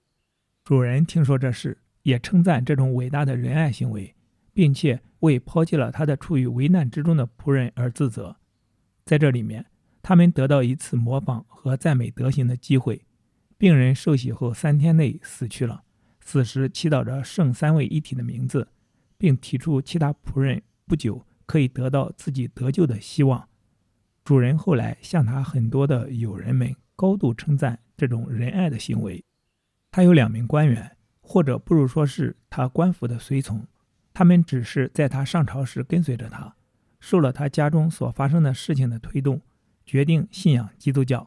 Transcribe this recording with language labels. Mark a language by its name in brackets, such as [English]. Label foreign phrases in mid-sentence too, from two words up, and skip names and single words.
[Chinese] 主人聽說這事，也稱讚這種偉大的仁愛行為，並且為拋棄了他的處於危難之中的僕人而自責。在這裡面，他們得到一次模仿和讚美德行的機會。病人受洗後3天內死去了，死時祈禱着聖三位一體的名字，並提出其他僕人不久可以得到自己得救的希望。主人後來向他很多的友人們高度稱讚這種仁愛的行為。他有2名官員，或者不如說是他官府的隨從，他們只是在他上朝時跟隨着他，受了他家中所發生的事情的推动，決定信仰基督教。